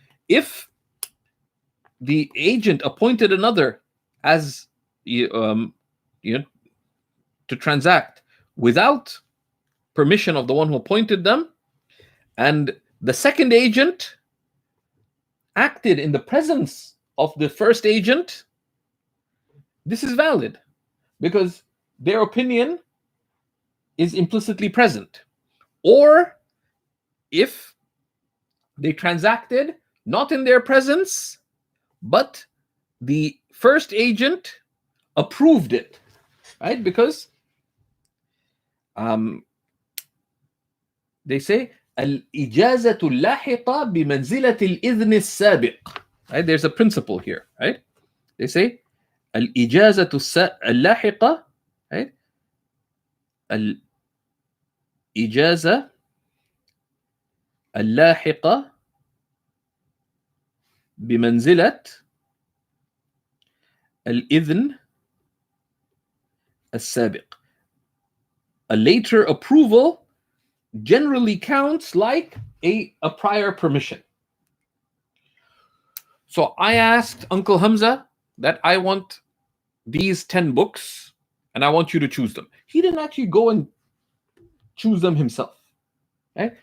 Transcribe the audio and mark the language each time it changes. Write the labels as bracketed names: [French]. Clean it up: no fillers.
[English] If the agent appointed another as to transact without permission of the one who appointed them, and the second agent acted in the presence of the first agent, this is valid because their opinion is implicitly present. Or if they transacted not in their presence, but the first agent approved it, right? Because they say [Arabic] الإجازة اللاحقة بمنزلة الإذن السابق. [English] Right? There's a principle here, right? They say [Arabic] الإجازة اللاحقة, [English] right? [Arabic] الإجازة اللاحقة بمنزلة الإذن السابق. [English] A later approval generally counts like a prior permission. So I asked Uncle Hamza that I want these 10 books and I want you to choose them. He didn't actually go and choose them himself. Right?